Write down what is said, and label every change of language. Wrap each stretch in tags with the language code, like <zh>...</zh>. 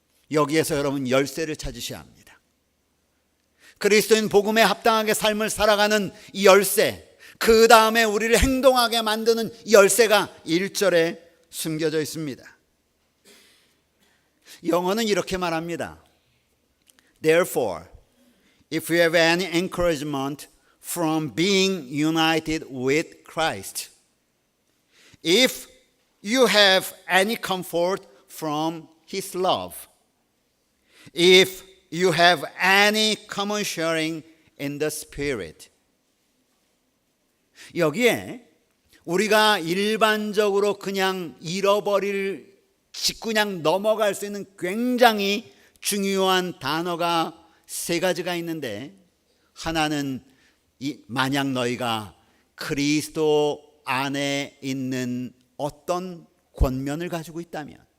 <ko>여기에서 여러분 열쇠를 찾으셔야 합니다. 그리스도인 복음에 합당하게 삶을 살아가는 이 열쇠, 그 다음에 우리를 행동하게 만드는 열쇠가 1절에 숨겨져 있습니다. 영어는 이렇게 말합니다.</ko> <en>Therefore, if you have any encouragement from being united with Christ, if you have any comfort from His love, if you have any common sharing in the Spirit.</en> <ko>여기에 우리가 일반적으로 그냥 잃어버릴, 그냥 넘어갈 수 있는 굉장히 중요한 단어가 세 가지가 있는데, 하나는 만약 너희가 그리스도 안에 있는 어떤 권면을 가지고 있다면,</ko>